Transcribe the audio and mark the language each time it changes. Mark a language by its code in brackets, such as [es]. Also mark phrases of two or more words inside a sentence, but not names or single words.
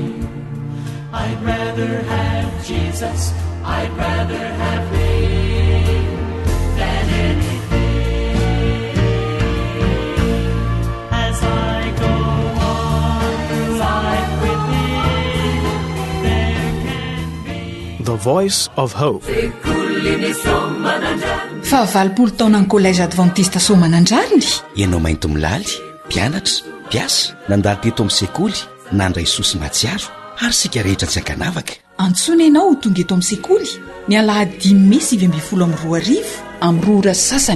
[en] I'd rather have Jesus, I'd rather have Him than anything. As I go on through life with Him, there can be The Voice of Hope. [mg] Fa 20 taona ny Collège Adventiste Soamanandrariny. Ianao mainto milaly, mpianatra, mpiasa, nandalo teto amin'ny sekoly, nandray Jesosy matsiaro, ary sika rehetra tsy ankanavaka. Antsoina ianao ho tonga eto amin'ny sekoly ny alahady 5:12 amin'ny 2 ora sasany.